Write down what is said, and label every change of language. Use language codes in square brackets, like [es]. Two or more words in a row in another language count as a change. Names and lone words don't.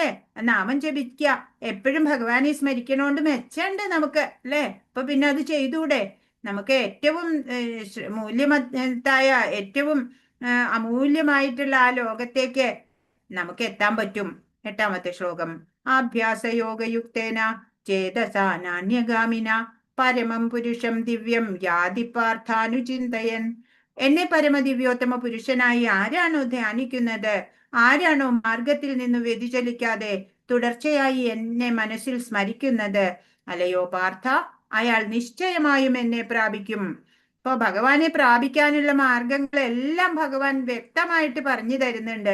[ml] നാമം ജപിക്കുക, എപ്പോഴും ഭഗവാനെ സ്മരിക്കണോണ്ട് മെച്ചമുണ്ട് നമുക്ക് അല്ലെ? അപ്പൊ പിന്നെ അത് ചെയ്തൂടെ? നമുക്ക് ഏറ്റവും മൂല്യമത്തായ ഏറ്റവും അമൂല്യമായിട്ടുള്ള ആ ലോകത്തേക്ക് നമുക്ക് എത്താൻ പറ്റും. 8ാമത്തെ ശ്ലോകം. [sa] ആഭ്യാസയോഗയുക്തേന ചേതസാ നാന്യഗാമിന പരമം പുരുഷം ദിവ്യം യാതി പാർത്ഥാനുചിന്തയൻ. [ml] എന്നെ പരമദിവ്യോത്തമ പുരുഷനായി ആരാണോ ധ്യാനിക്കുന്നത്, ആരാണോ മാർഗത്തിൽ നിന്ന് വ്യതിചലിക്കാതെ തുടർച്ചയായി എന്നെ മനസ്സിൽ സ്മരിക്കുന്നത്, അലയോ പാർത്ഥ, അയാൾ നിശ്ചയമായും എന്നെ പ്രാപിക്കും. ഇപ്പൊ ഭഗവാനെ പ്രാപിക്കാനുള്ള മാർഗങ്ങളെല്ലാം ഭഗവാൻ വ്യക്തമായിട്ട് പറഞ്ഞു തരുന്നുണ്ട്.